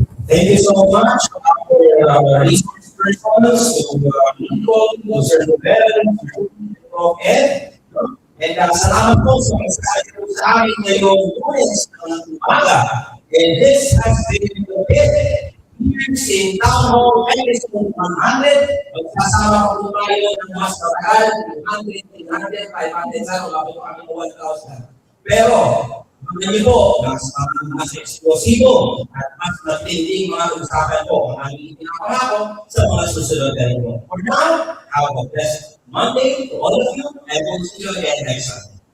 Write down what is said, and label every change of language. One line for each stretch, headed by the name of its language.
English: Thank you so much for our research persons, to Nicole, to Sir Ruben, to Prof. Ed.
Filipino: And salamat po sa pagsasabi sa amin ngayong Lunes ng umaga.
English: And this has been the best years in Town Hall Episode 100.
Filipino: Magsasama po tayo ng mas matagal, 200, 300, 500, sana wala po kami 1,000. Pero, hindi po, mas eksplosibo at mas matinding mga usapan po ang aming pinapangako sa mga susunod na ito.
English: For now, have a blessed Monday to all of you and we'll see you again next Sunday.